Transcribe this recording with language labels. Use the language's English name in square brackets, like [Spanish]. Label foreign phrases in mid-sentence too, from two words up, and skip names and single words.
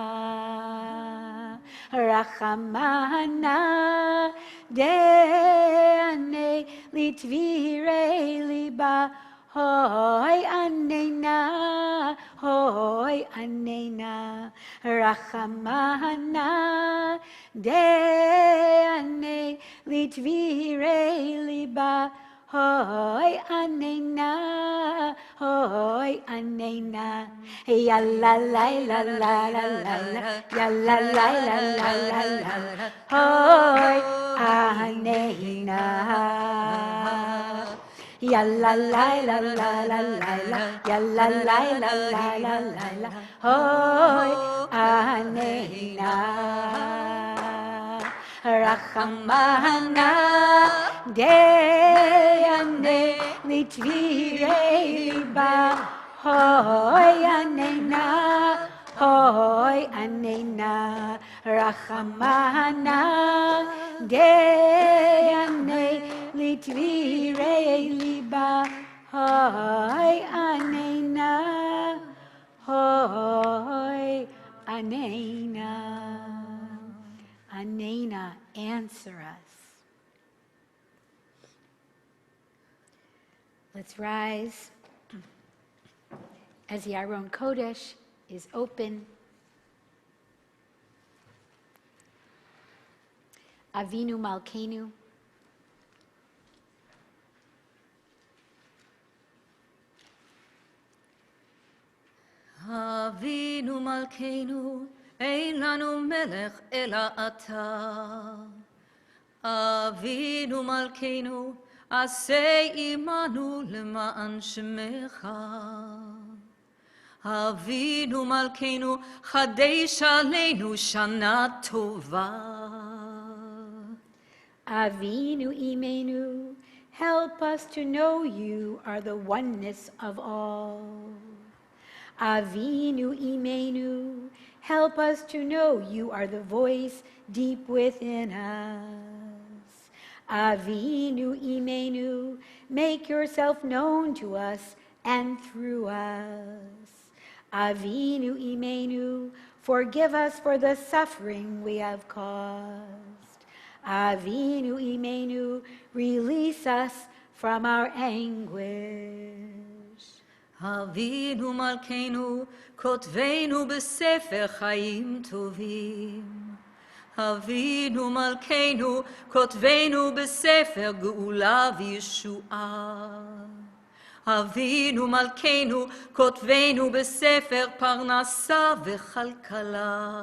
[Aramaic] רחמנא דעני לתבירי ליבא הוי ענינא הוי ענינא. רחמנא דעני לתבירי ליבא הוי ענינא הוי ענינא. Ya la la la la la la ya la la la la la la הוי ענינא. Ya la la la la la la ya la la la la la la הוי ענינא. רחמנא דעני לתבירי ליבא הוי ענינא הוי ענינא. רחמנא דעני לתבירי ליבא הוי ענינא הוי ענינא. Anena, [English] answer us. Let's rise as the [Hebrew] ארון קודש [English] is open. [Hebrew] אבינו מלכנו. אבינו מלכנו, אין לנו מלך אלא אתה. אבינו מלכנו, עשה עמנו למען שמך. אבינו מלכנו, חדש עלינו שנה טובה. אבינו אמנו, [English] help us to know you are the oneness of all. [Hebrew] אבינו אמנו, [English] help us to know you are the voice deep within us. [Hebrew] אבינו אמנו, [English] make yourself known to us and through us. [Hebrew] אבינו אמנו, [English] forgive us for the suffering we have caused. [Hebrew] אבינו אמנו, [English] release us from our anguish. [Hebrew] אבינו מלכנו, כותבנו בספר חיים טובים. אבינו מלכנו, כותבנו בספר גאולה וישועה. אבינו מלכנו, כותבנו בספר פרנסה וכלכלה.